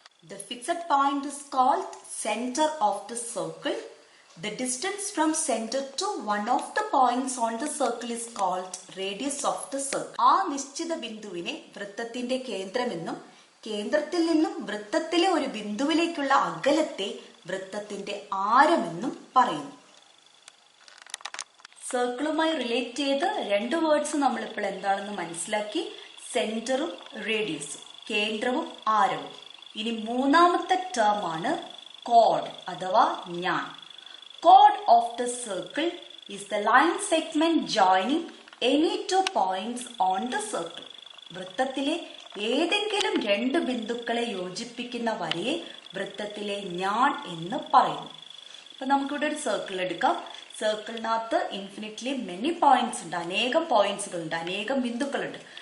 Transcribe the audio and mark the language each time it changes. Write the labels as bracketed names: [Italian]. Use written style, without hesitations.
[English] The fixed point is called center of the circle. The distance from center to one of the points on the circle is called radius of the circle. [Malayalam] ആ നിശ്ചിത ബിന്ദുവിനെ വൃത്തത്തിന്റെ കേന്ദ്രമെന്നും കേന്ദ്രത്തിൽ നിന്നും വൃത്തത്തിലെ ഒരു ബിന്ദുവിലേക്കുള്ള അകലത്തെ വൃത്തത്തിന്റെ ആരമെന്നും പറയുന്നു. സർക്കിളുമായി റിലേറ്റ് ചെയ്ത് 2 വേർഡ്സ് നമ്മളിപ്പോൾ എന്താണെന്ന് മനസ്സിലാക്കി. സെന്ററും റേഡിയസും, കേന്ദ്രവും ആരവും. ഇനി മൂന്നാമത്തെ ടേം ആണ് കോഡ് അഥവാ ഞാൻ. [English] Chord of the circle is the line segment joining any 2 points on the circle. [Malayalam] വൃത്തത്തിലെ ഏതെങ്കിലും 2 ബിന്ദുക്കളെ യോജിപ്പിക്കുന്ന വരയെ വൃത്തത്തിലെ ഞാൻ എന്ന് പറയുന്നു. അപ്പൊ നമുക്കിവിടെ ഒരു സർക്കിൾ എടുക്കാം. സർക്കിളിനകത്ത് [English] infinitely many points [Malayalam] ഉണ്ട്, അനേകം പോയിന്റ്സുകൾ ഉണ്ട്, അനേകം ബിന്ദുക്കളുണ്ട്.